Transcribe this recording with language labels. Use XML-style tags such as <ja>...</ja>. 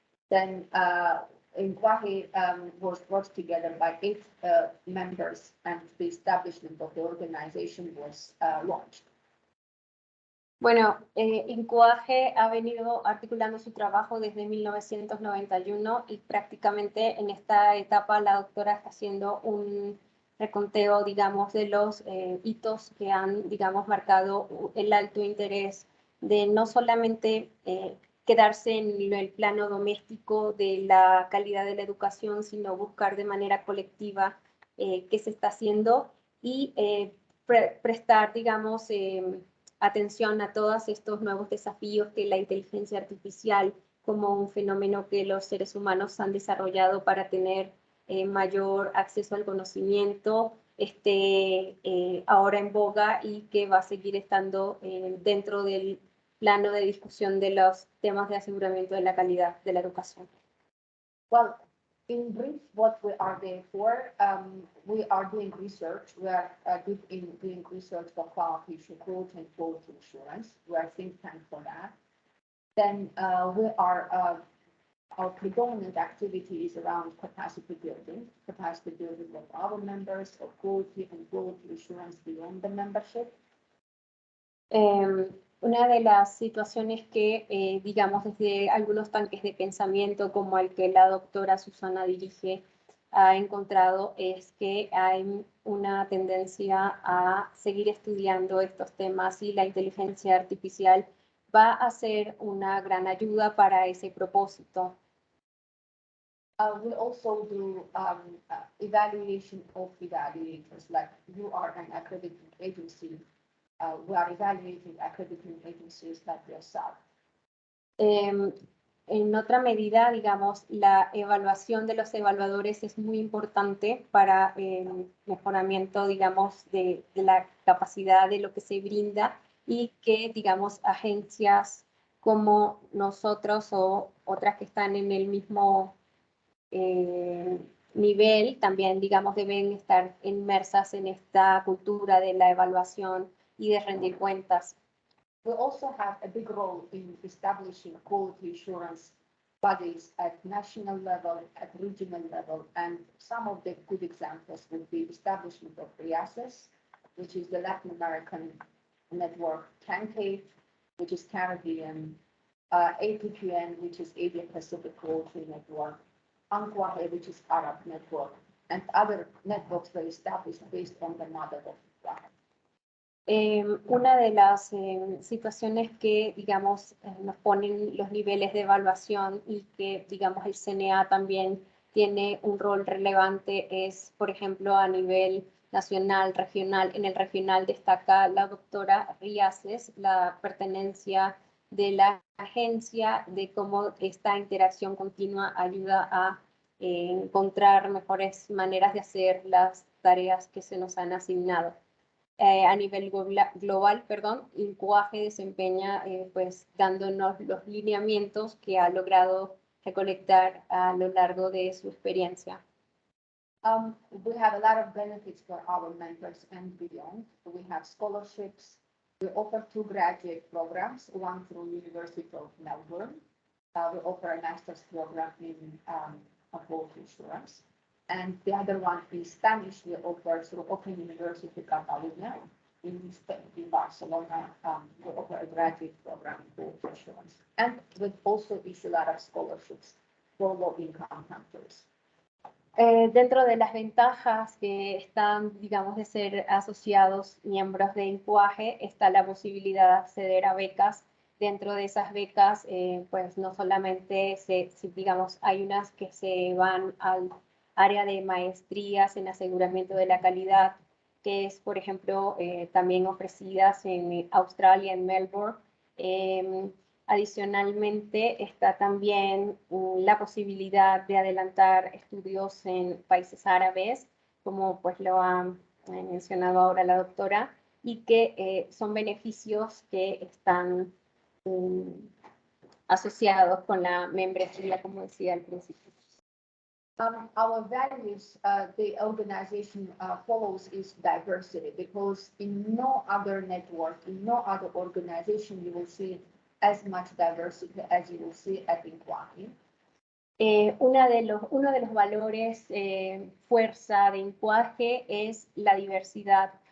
<en>Then INQAAHE was brought together by 8 members, and the establishment of the organization was launched.</en> <es>Bueno, INQAAHE ha venido articulando su trabajo desde 1991 y prácticamente en esta etapa la doctora está haciendo un reconteo, digamos, de los hitos que han, digamos, marcado el alto interés de no solamente quedarse en el plano doméstico de la calidad de la educación, sino buscar de manera colectiva qué se está haciendo y prestar, digamos, atención a todos estos nuevos desafíos que la inteligencia artificial, como un fenómeno que los seres humanos han desarrollado para tener mayor acceso al conocimiento, esté ahora en boga y que va a seguir estando dentro del plano de discusión de los temas de aseguramiento de la calidad de la educación.</es> <en>Well, in brief, what we are there for, we are doing research. We are doing research for quality assurance. We are think tank for that. Then our predominant activity is around capacity building of our members, of quality and quality assurance beyond the membership.</en> <es>Una de las situaciones que, digamos, desde algunos tanques de pensamiento como el que la doctora Susanna dirige, ha encontrado es que hay una tendencia a seguir estudiando estos temas y la inteligencia artificial va a ser una gran ayuda para ese propósito.</es> <en>We also do evaluation of evaluators, like you are an accrediting agency. We are evaluating accrediting agencies like yourself.</en> <es>En otra medida, digamos, la evaluación de los evaluadores es muy importante para el mejoramiento, digamos, de la capacidad de lo que se brinda y que, digamos, agencias como nosotros o otras que están en el mismo nivel también, digamos, deben estar inmersas en esta cultura de la evaluación y de rendir cuentas.</es> <en>We also have a big role in establishing quality assurance bodies at national level, at regional level, and some of the good examples would be establishment of REASES, which is the Latin American network, CANCAVE, which is Caribbean, APPN, which is Asia Pacific Quality Network, INQAAHE, which is Arab Network, and other networks were established based on the model of INQAAHE.</en> <es>Una de las situaciones que, digamos, nos ponen los niveles de evaluación y que, digamos, el CNA también tiene un rol relevante es, por ejemplo, a nivel nacional, regional. En el regional destaca la doctora Riaces, la pertenencia de la agencia, de cómo esta interacción continua ayuda a encontrar mejores maneras de hacer las tareas que se nos han asignado. a nivel global, INQAAHE desempeña, pues, dándonos los lineamientos que ha logrado recolectar a lo largo de su experiencia.</es> <en>We have a lot of benefits for our members and beyond. We have scholarships. We offer 2 graduate programs, one through University of Melbourne. We offer a master's program in health insurance. And the other one is Spanish. We offer through Open University Catalunya in Spain, in Barcelona. We offer a graduate program in health insurance. And we also issue a lot of scholarships for low-income countries.</en> <es>Dentro de las ventajas que están, digamos, de ser asociados miembros de INQAAHE está la posibilidad de acceder a becas. Dentro de esas becas, pues no solamente, digamos, hay unas que se van al área de maestrías en aseguramiento de la calidad, que es, por ejemplo, también ofrecidas en Australia, en Melbourne. Adicionalmente, está también la posibilidad de adelantar estudios en países árabes, como pues lo ha mencionado ahora la doctora, y que son beneficios que están asociados con la membresía, como decía al principio.</es> <en>Our values, the organization follows is diversity, because in no other network, in no other organization, you will see as much diversity as you will see at INQAAHE.</en> <es>Uno de los valores fuerza de INQAAHE es la diversidad.</es>